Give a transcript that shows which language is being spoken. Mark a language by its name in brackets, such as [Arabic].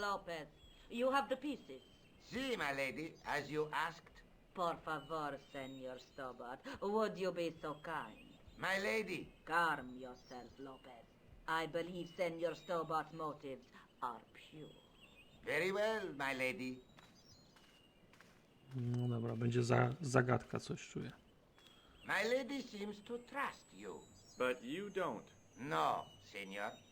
[English] Lopez, you have the pieces. See, my lady, as you asked. [Spanish] Por favor, [English] Senor Stobart, would you be so kind? My lady, Calm yourself, Lopez. I believe Senor Stobart's motives are pure. very well, my lady. [Polish] No dobra, będzie zagadka, coś czuję. [English] My lady seems to trust you. But you don't. No, senor.